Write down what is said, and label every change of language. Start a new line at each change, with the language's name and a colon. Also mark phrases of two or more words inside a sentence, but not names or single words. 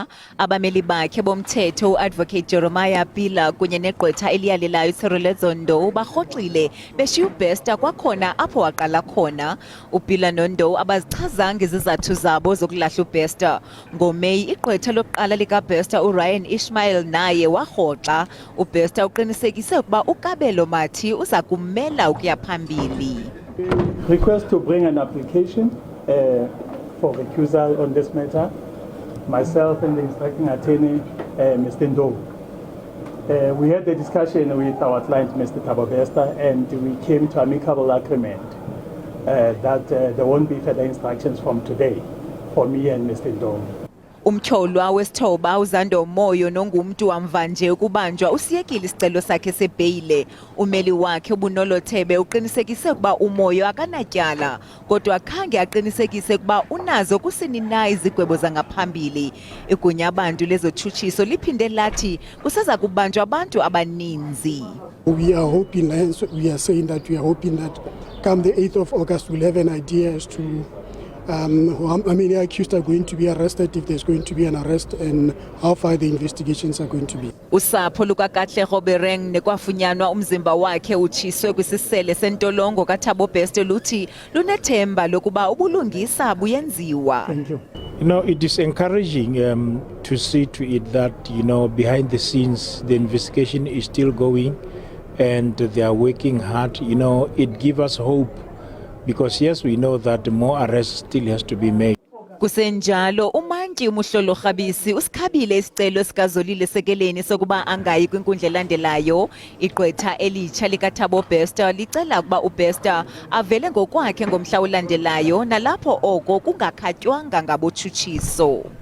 Xhosa: Abameli bakhe bomthetho uAdvocate Jeremiah Pila kunye negqwetha eliyalelayo Cyril Zondo barhoxile beshiya uBester kwakhona apho waqala khona. uPila noNdo abazichazanga izizathu zabo zokulahla uBester. NgoMeyi igqwetha lokuqala likaBester uRyan Ishmael naye warhoxa. uBester uqinisekise ukuba uKabelo Mathi uza kumela ukuya phambili.
English: Request to bring an application for recusal on this matter, myself and the instructing attorney, Mr. Ndo. We had a discussion with our client, Mr. Thabo Bester, and we came to amicable agreement that there won't be further instructions from today for me and Mr. Ndo.
Xhosa: Umtyholwa wesithoba uZando Moyo nongumntu wamvanje ukubanjwa usiyekile isicelo sakhe sebheyile. Umeli wakhe uBunolothebe uqinisekise ukuba uMoyo akanatyala kodwa khange aqinisekise ukuba unazo kusini na izigwebo zangaphambili. Igunya abantu lezotshutshiso liphinde lathi kuseza kubanjwa abantu abaninzi.
English: We are hoping, we are saying that we are hoping that come the 8th of August we'll have an idea as to how many accused are going to be arrested, if there's going to be an arrest, and how far the investigations are going to be.
Xhosa: Usapho lukaKatlego Bereng nekwafunyanwa umzimba wakhe utshiswe kwisisele sentolongo kaThabo Bester luthi lunethemba lokuba ubulungisa buyenziwa.
English: Thank you. You know, it is encouraging to see to it that, you know, behind the scenes the investigation is still going and they are working hard. You know, it gives us hope. Because yes, we know that more arrests still has to be made.
Xhosa: Kusenjalo umantyi umuhlolo Rhabisi usikhabile isicelo sikazolile sekeleni sokuba angayi kwinkundla elandelayo. Igqwetha elitsha likaThabo Bester licela ukuba uBester avele ngokwakhe ngomhla olandelayo nalapho oko kungakhatywanga ngabotshutshiso.